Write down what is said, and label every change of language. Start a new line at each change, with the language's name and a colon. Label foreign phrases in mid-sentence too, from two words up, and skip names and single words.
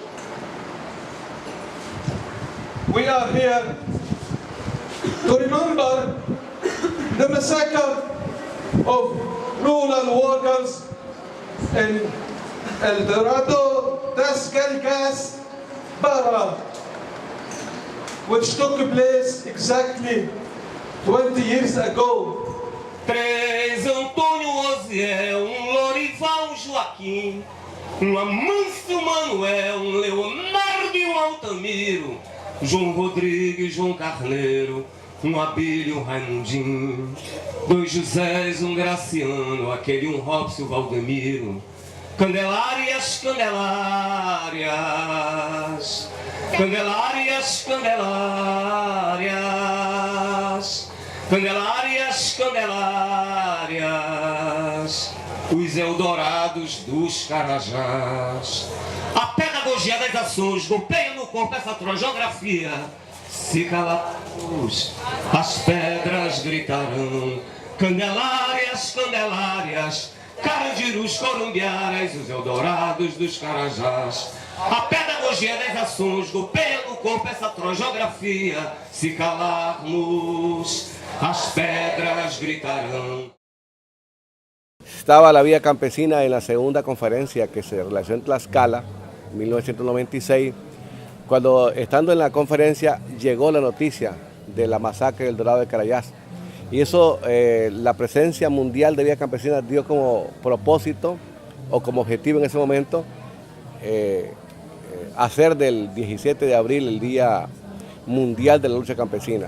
English: We are here to remember the massacre of rural workers in El Dorado, Tascalcas, Para, which took place exactly 20 years ago.
Portuguese: 3 Antônio Osiel, Lorival Joaquim, Amâncio Manuel, Leonardo e Altamiro, João Rodrigues, João Carneiro, Abílio, Raimundinho, 2 Josés, Graciano, aquele Robson, Valdemiro, Candelárias, Candelárias, Candelárias, Candelárias, Candelárias, Candelárias, os Eldorados dos Carajás. A pedagogia das ações golpeia no corpo essa geografia. Se calarmos, as pedras gritarão. Candelárias, Candelárias, Carandirus, Corumbiaras, os Eldorados dos Carajás. A pedagogia das ações golpeia no corpo essa geografia. Se calarmos, as pedras gritarão.
Spanish: Estaba la Vía Campesina en la segunda conferencia que se realizó en Tlaxcala, en 1996, cuando estando en la conferencia llegó la noticia de la masacre del Dorado de Carayás. Y eso, la presencia mundial de Vía Campesina dio como propósito o como objetivo en ese momento hacer del 17 de abril el Día Mundial de la Lucha Campesina.